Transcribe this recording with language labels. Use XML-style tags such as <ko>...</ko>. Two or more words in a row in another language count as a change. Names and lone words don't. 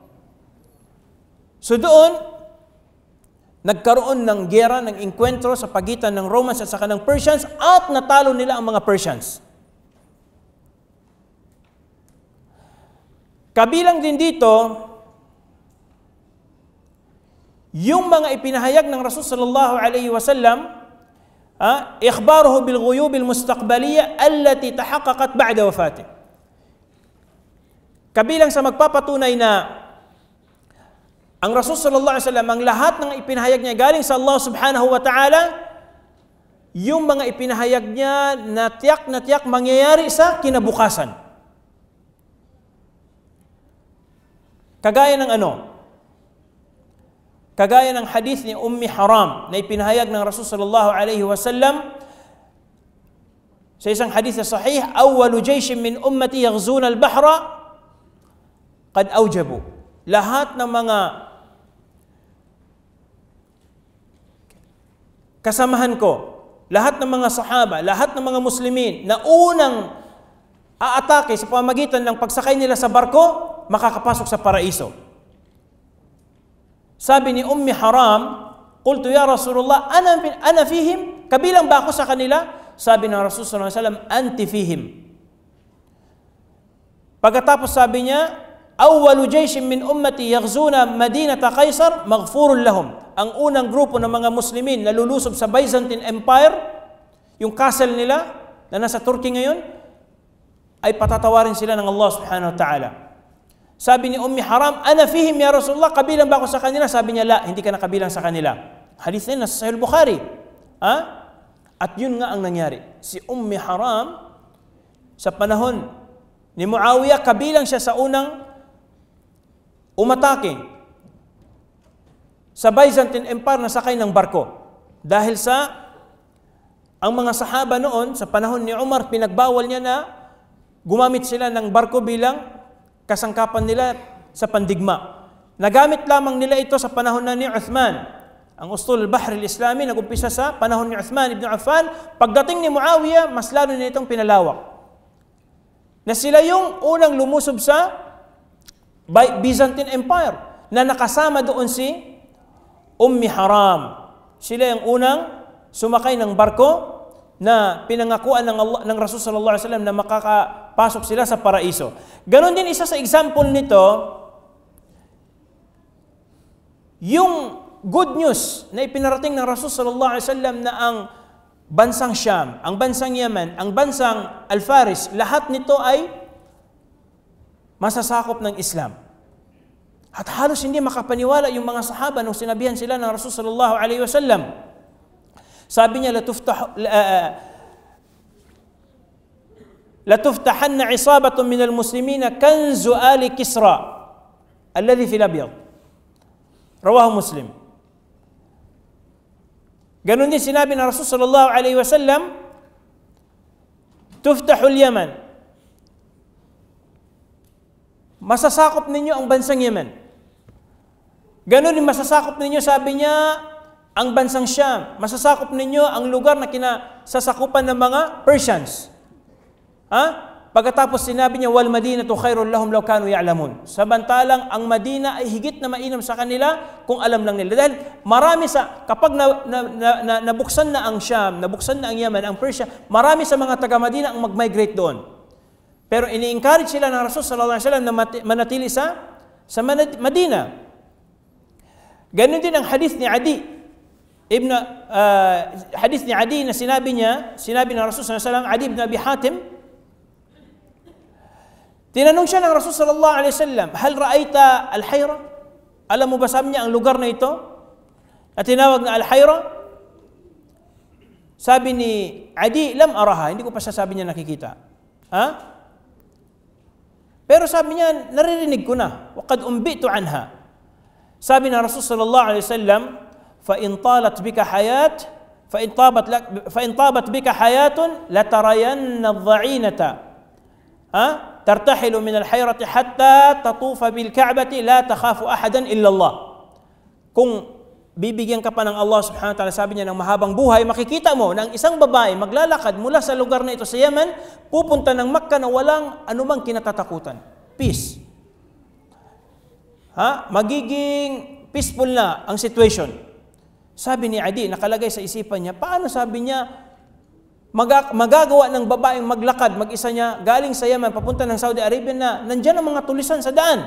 <tl>So doon, nagkaroon ng gera, ng enkwentro sa pagitan ng Romans at saka ng Persians at natalo nila ang mga Persians. Kabilang din dito, yung mga ipinahayag ng Rasul</tl> <ar>صلى الله عليه وسلم، إخباره بالغيوب المستقبلية التي تحققت بعد وفاته.</ar> <tl>Kabilang sa magpapatunay na ang Rasul</tl> <ar>صلى الله عليه وسلم,</ar> <tl>ang lahat ng ipinahayag niya galing sa Allah</tl> <ar>سبحانه وتعالى,</ar> <tl>yung mga ipinahayag niya na tiyak mangyayari sa kinabukasan. Kagaya ng Kagaya ng hadith ni Ummi Haram na ipinahayag ng Rasul</tl> <ar>صلى الله عليه وسلم</ar> <tl>sa isang hadith na sahih,</tl> <ar>أول جيش من أمتي يغزون البحر قد أوجبوا.</ar> <tl>Lahat ng mga kasamahan ko, lahat ng mga sahaba, lahat ng mga muslimin na unang aatake sa pamamagitan ng pagsakay nila sa barko, makakapasok sa paraiso. Sabi ni</tl> <ar>Ummi Haram, قلت يا رسول الله، أنا فيهم?</ar> <tl>Kabilang ba ako sa kanila? Sabi ng Rasul</tl> <ar>صلى الله عليه وسلم، أنت فيهم.</ar> <tl>Pagkatapos sabi niya,</tl> <ar>أول جيش من أمتي يغزون مدينة قيصر مغفور لهم.</ar> <tl>Ang unang grupo ng mga muslimin na lulusob sa</tl> <en>Byzantine Empire,</en> <tl>yung castle nila na nasa Turkey ngayon, ay patatawarin sila ng Allah</tl> <ar>سبحانه وتعالى.</ar> <tl>Sabi ni</tl> <ar>Ummi Haram, أنا فيهم يا رسول الله,</ar> <tl>kabilang ba ako sa kanila? Sabi niya, la, hindi ka na kabilang sa kanila. Hadith na nasa Sahih Bukhari. At yun nga ang nangyari. Si Ummi Haram, sa panahon ni Muawiyah, kabilang siya sa unang umatake sa</tl> <en>Byzantine Empire</en> <tl>na sakay ng barko. Dahil sa ang mga sahaba noon, sa panahon ni Umar, pinagbawal niya na gumamit sila ng barko bilang kasangkapan nila sa pandigma. Nagamit lamang nila ito sa panahon na ni Uthman. Ang</tl> <ar>الأسطول البحري الإسلامي</ar> <tl>nag-umpisa sa panahon ni Uthman ibn Affan. Pagdating ni Muawiyah, mas lalo na itong pinalawak. na sila yung unang lumusob sa</tl> <en>Byzantine Empire</en> <tl>na nakasama doon si Ummi Haram. Sila yung unang sumakay ng barko na pinangakuan ng Rasul</tl> <ar>صلى الله عليه وسلم</ar> <tl>na makakapasok sila sa paraiso. Ganon din isa sa example nito, yung</tl> <en>good news</en> <tl>na ipinarating ng Rasul</tl> <ar>صلى الله عليه وسلم</ar> <tl>na ang bansang Sham, ang bansang Yemen, ang bansang Al-Faris, lahat nito ay masasakop ng Islam. At halos hindi makapaniwala yung mga sahaba nung sinabihan sila ng Rasul</tl> <ar>صلى الله عليه وسلم.</ar> <tl>Sabi niya,</tl> <ar>لتفتحن عصابة من المسلمين كنز آل كسرى الذي في الأبيض. رواه مسلم.</ar> <tl>Ganun din sinabi ng Rasul</tl> <ar>صلى الله عليه وسلم، تفتح اليمن.</ar> <tl>Masasakop ninyo ang bansang Yemen. Ganun din masasakop ninyo, sabi niya, ang bansang Sham. Masasakop ninyo ang lugar na kinasasakupan ng mga Persians. Pagkatapos sinabi niya,</tl> <ar>والمدينة خير لهم لو كانوا يعلمون.</ar> <tl>Samantalang ang Madina ay higit na mainam sa kanila kung alam lang nila. Dahil marami kapag nabuksan na ang Sham, nabuksan na ang Yemen, ang Persia, marami sa mga taga-Madina ang mag-migrate doon. Pero ini-encourage sila ng Rasul</tl> <ar>صلى الله عليه وسلم</ar> <tl>na manatili sa Madina. Ganun din ang hadith ni Adi. Hadith ni Adi na sinabi ng Rasul</tl> <ar>صلى الله عليه وسلم,</ar> <tl>Adi ibn Abi Hatim, tinanong siya ng Rasul</tl> <ar>صلى الله عليه وسلم، هل رأيت الحيرة?</ar> <tl>Alam mo ba, sabi niya, ang lugar na ito na tinawag na al-Hayra? Sabi ni Adi,</tl> <ar>لم أرها,</ar> <tl>hindi ko pa sabi niya nakikita. Pero sabi niya, naririnig ko na,</tl> <ar>وقد أنبئت عنها.</ar> <tl>Sabi ng Rasul</tl> <ar>صلى الله عليه وسلم، فإن طالت بك حياة لترين الظعينة ترتحل من الحيرة حتى تطوف بالكعبة لا تخاف أحدا إلا الله.</ar> <tl>Kung bibigyan ka pa ng Allah</tl> <ar>سبحانه وتعالى,</ar> <tl>sabi niya, ng mahabang buhay, makikita mo na ang isang babae maglalakad mula sa lugar na ito sa Yemen, pupunta ng Makkah na walang anumang kinatatakutan. Peace. Magiging peaceful na ang situation. Sabi ni Adi, nakalagay sa isipan niya, paano, sabi niya, magagawa ng babaeng maglakad, mag-isa niya, galing sa Yemen, papunta ng Saudi Arabia na nandyan ang mga tulisan sa daan.</tl>